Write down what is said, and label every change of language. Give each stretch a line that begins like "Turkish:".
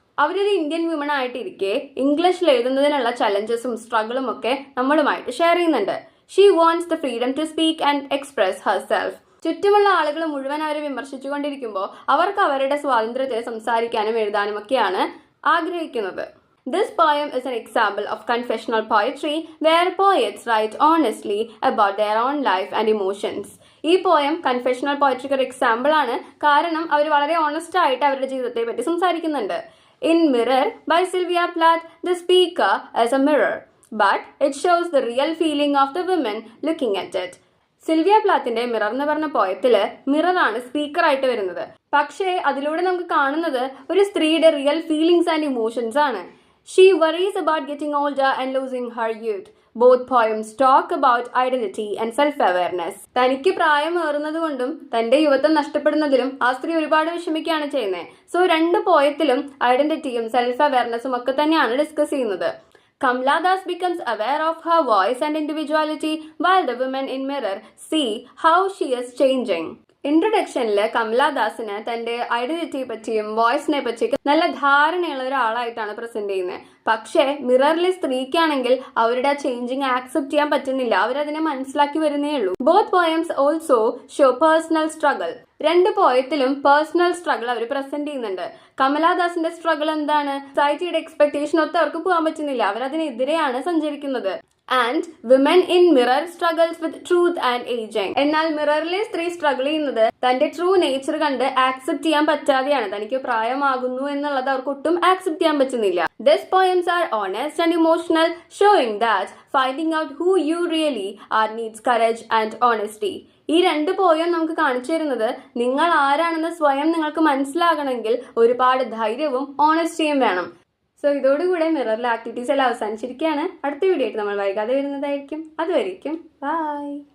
Malayalam: അവരൊരു Indian women ആയിട്ടിരിക്കെ ഇംഗ്ലീഷിൽ എഴുതുന്നതിനുള്ള ചലഞ്ചസും സ്ട്രഗിളും ഒക്കെ നമ്മളുമായിട്ട് ഷെയർ ചെയ്യുന്നുണ്ട്.
English: She wants the freedom to speak and express herself.
Malayalam: ചുറ്റുമുള്ള ആളുകൾ മുഴുവൻ അവരെ വിമർശിച്ചുകൊണ്ടിരിക്കുമ്പോൾ അവർക്ക് അവരുടെ സ്വാതന്ത്ര്യത്തിൽ സംസാരിക്കാനും എഴുതാനും ഒക്കെയാണ് ആഗ്രഹിക്കുന്നത്.
English: This poem is an example of confessional poetry where poets write honestly about their own life and emotions.
Malayalam: ഈ പോയം കൺഫെഷണൽ പോയട്രിക്ക് ഒരു എക്സാമ്പിൾ ആണ്, കാരണം അവർ വളരെ ഓണസ്റ്റ് ആയിട്ട് അവരുടെ ജീവിതത്തെ പറ്റി സംസാരിക്കുന്നുണ്ട്.
English: In Mirror by Sylvia Plath, the speaker is a mirror, but it shows the real feeling of the women looking at it.
Malayalam: Sylvia പ്ലാത്തിന്റെ mirror എന്ന് പറഞ്ഞ പോയത്തില് മിററാണ് സ്പീക്കറായിട്ട് വരുന്നത്. പക്ഷേ അതിലൂടെ നമുക്ക് കാണുന്നത് ഒരു സ്ത്രീയുടെ റിയൽ ഫീലിംഗ്സ് ആൻഡ് ഇമോഷൻസ് ആണ്.
English: She worries about getting older and losing her youth. Both poems talk about identity and self-awareness.
Malayalam: തനിക്ക് പ്രായമേറുന്നത് കൊണ്ടും തന്റെ യുവത്വം നഷ്ടപ്പെടുന്നതിലും ആ സ്ത്രീ ഒരുപാട് വിഷമിക്കുകയാണ് ചെയ്യുന്നത്. സോ രണ്ട് പോയത്തിലും ഐഡന്റിറ്റിയും സെൽഫ് അവയർനെസ്സും ഒക്കെ തന്നെയാണ് ഡിസ്കസ് ചെയ്യുന്നത്.
English: Kamala Das becomes aware of her voice and individuality while the women in Mirror see how she is changing.
Malayalam: ഇൻട്രൊഡക്ഷനിൽ Kamala ദാസിന് തന്റെ ഐഡന്റിറ്റിയെ പറ്റിയും വോയിസിനെ പറ്റിയൊക്കെ നല്ല ധാരണയുള്ള ഒരാളായിട്ടാണ് പ്രസന്റ് ചെയ്യുന്നത്. പക്ഷേ മിററിലെ സ്ത്രീക്കാണെങ്കിൽ അവരുടെ ചേഞ്ചിങ് ആക്സെപ്റ്റ് ചെയ്യാൻ പറ്റുന്നില്ല, അവരതിനെ മനസ്സിലാക്കി വരുന്നേ ഉള്ളൂ.
English: Both poems also show personal struggle.
Malayalam: രണ്ട് പോയത്തിലും പേഴ്സണൽ സ്ട്രഗിൾ അവർ പ്രസന്റ് ചെയ്യുന്നുണ്ട്. കമലാദാസിന്റെ സ്ട്രഗിൾ എന്താണ്? സൊസൈറ്റിയുടെ എക്സ്പെക്ടേഷൻ ഒത്ത് അവർക്ക് പോകാൻ പറ്റുന്നില്ല, അവരതിനെതിരെയാണ് സഞ്ചരിക്കുന്നത്.
English: And women in mirror struggles with truth and ageing.
Malayalam: എന്നാൽ മിററിലെ സ്ത്രീ സ്ട്രഗിൾ ചെയ്യുന്നത് തന്റെ ട്രൂ നേച്ചർ കണ്ട് ആക്സെപ്റ്റ് ചെയ്യാൻ പറ്റാതെയാണ്. തനിക്ക് പ്രായമാകുന്നു എന്നുള്ളത് അവർക്ക് ഒട്ടും ആക്സെപ്റ്റ് ചെയ്യാൻ പറ്റുന്നില്ല.
English: These poems are honest and emotional, showing that finding out who you really are needs courage and honesty.
Malayalam: ഈ രണ്ട് പോയം നമുക്ക് കാണിച്ചു തരുന്നത് നിങ്ങൾ ആരാണെന്ന് സ്വയം നിങ്ങൾക്ക് മനസ്സിലാകണമെങ്കിൽ ഒരുപാട് ധൈര്യവും ഓണസ്റ്റിയും വേണം. സോ ഇതോടുകൂടെ മിററിലെ ആക്ടിവിറ്റീസ് എല്ലാം അവസാനിച്ചിരിക്കുകയാണ്. അടുത്ത വീഡിയോ ആയിട്ട് നമ്മൾ വൈകാതെ വരുന്നതായിരിക്കും. അതുവരേക്കും ബൈ.